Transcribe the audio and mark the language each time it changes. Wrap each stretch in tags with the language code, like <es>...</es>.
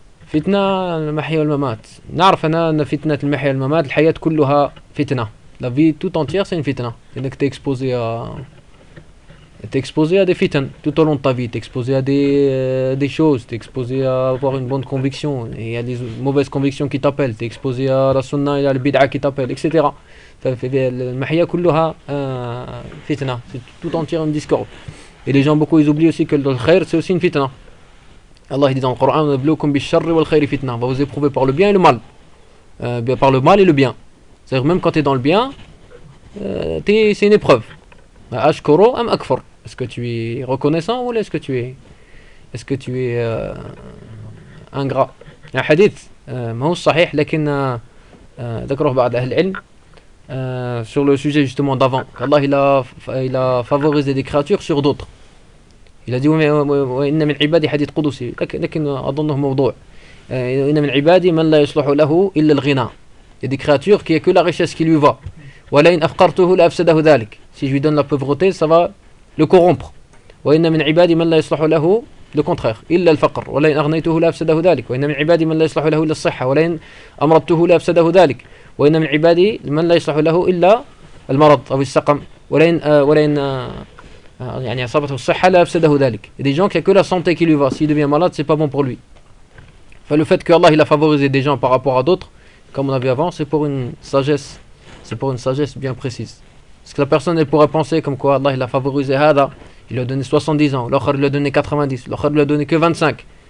<ar>فتنة المحيا والممات نعرف أن فتنة المحيا والممات الحياة كلها فتنة</ar> <fr>la vie tout entière c'est une fitna. C'est que t'es exposé à des fitnes tout au long de ta vie, t'es exposé à des choses, t'es exposé à avoir une bonne conviction et il y a des mauvaises convictions qui t'appellent, t'es exposé à la sunna et à la bid'a qui t'appellent, etc.</fr> <ar>المحيا كلها فتنة,</ar> <fr>c'est tout entière une discorde. Et les gens beaucoup ils oublient aussi que le khair c'est aussi une fitna. Allah dit dans le Coran,</fr> <ar>nabluukum bish-sharri wal-khayri fitna.</ar> <fr>On va vous éprouver par le bien et le mal. Par le mal et le bien. C'est-à-dire même quand tu es dans le bien, c'est une épreuve.</fr> <ar>Ashkuru am akfur.</ar> <fr>Est-ce que tu es reconnaissant ou est-ce que tu es ingrat? Il y a un hadith, mais sahih,</fr> <ar>lakin dhakaruhu ba'd ahli al-ilm</ar> <fr>sur le sujet justement d'avant. Allah il a favorisé des créatures sur d'autres. Il a dit</fr> <ar>وإن من عبادي حديث قدسي لكن أظنه موضوع إن من عبادي من لا يصلح له إلا الغنى.</ar> <fr>Il y a des créatures qui n'ont que la richesse qui lui va.</fr> <ar>ولئن أفقرته لأفسده ذلك.</ar> <fr>Si je lui donne la pauvreté, ça va le corrompre.</fr> <ar>وإن من عبادي من لا يصلح له</ar> <fr>le contraire</fr> <ar>إلا الفقر. ولئن أغنيته لأفسده ذلك. وإن من عبادي من لا يصلح له إلا الصحة. ولئن أمرته لأفسده ذلك. وإن من عبادي من لا يصلح له إلا المرض أو السقم ولين ولين يعني أصابته الصحة لا أفسده ذلك.</ar> <fr>Des gens qui ont que la santé qui lui va, s'il devient malade, c'est pas bon pour lui. Enfin, le fait que Allah il a favorisé des gens par rapport à d'autres, comme on a vu avant, c'est pour une sagesse. C'est pour une sagesse bien précise. Parce que la personne elle pourrait penser comme quoi Allah il a favorisé Hada, il lui a donné 70 ans, l'autre lui a donné 90, l'autre lui a donné que 25.</fr>